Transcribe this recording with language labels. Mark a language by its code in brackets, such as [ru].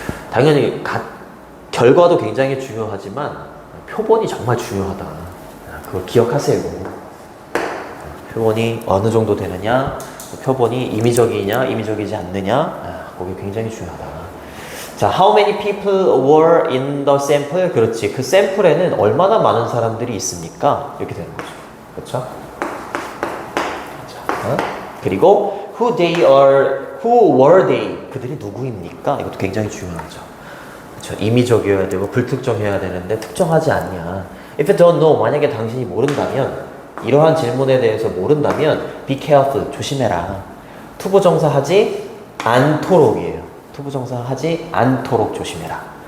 [ko] 당연히 결과도 굉장히 중요하지만 표본이 정말 중요하다. 그걸 기억하세요. 표본이 어느 정도 되느냐, 표본이 임의적이냐, 임의적이지 않느냐, 그게 굉장히 중요하다. [en] 자, how many people were in the sample? [ko] 그렇지. 그 샘플에는 얼마나 많은 사람들이 있습니까? 이렇게 되는 거죠. 그렇죠? [en] 자, 그리고 who were they? [ko] 그들이 누구입니까? 이것도 굉장히 중요하죠. 그렇죠? 임의적이어야 되고 불특정해야 되는데 특정하지 않냐. [en] If you don't know, [ko] 만약에 당신이 모른다면, 이러한 질문에 대해서 모른다면 be careful, 조심해라. 투부정사 하지 않도록이에요. 투부정사 하지 않도록 조심해라.